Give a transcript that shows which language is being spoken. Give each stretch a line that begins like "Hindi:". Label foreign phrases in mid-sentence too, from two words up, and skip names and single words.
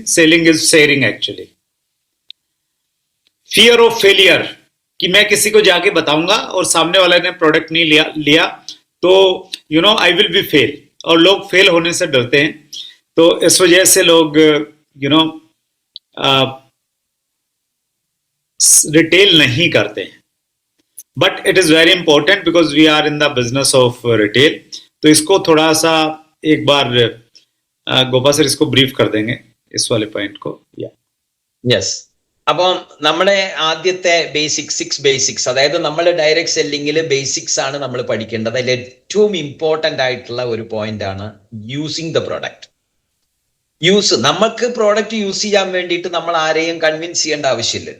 English: selling is sharing actually. fear of failure,
Hindi: कि मैं किसी को जाके बताऊंगा और सामने वाले ने प्रोडक्ट नहीं लिया तो
English: I will be fail.
Hindi: और लोग फेल होने से डरते हैं, तो इस वजह से लोग रिटेल नहीं करते हैं.
English: but it is very important because we are in the business of retail.
Hindi: तो इसको थोड़ा सा एक बार गोपा सर इसको ब्रीफ कर देंगे इस वाले पॉइंट को.
Malayalam: യെസ്. അപ്പം നമ്മുടെ ആദ്യത്തെ
English: six basics,
Malayalam: അതായത് നമ്മൾ ഡയറക്റ്റ് സെല്ലിങ്ങിൽ ബേസിക്സ് ആണ് നമ്മൾ പഠിക്കേണ്ടത്. അതിൽ ഏറ്റവും ഇമ്പോർട്ടൻ്റ് ആയിട്ടുള്ള ഒരു പോയിന്റ് ആണ്
English: using the product.
Malayalam: നമുക്ക് പ്രോഡക്റ്റ് യൂസ് ചെയ്യാൻ വേണ്ടിയിട്ട് നമ്മൾ ആരെയും കൺവിൻസ് ചെയ്യേണ്ട ആവശ്യമില്ലല്ലോ.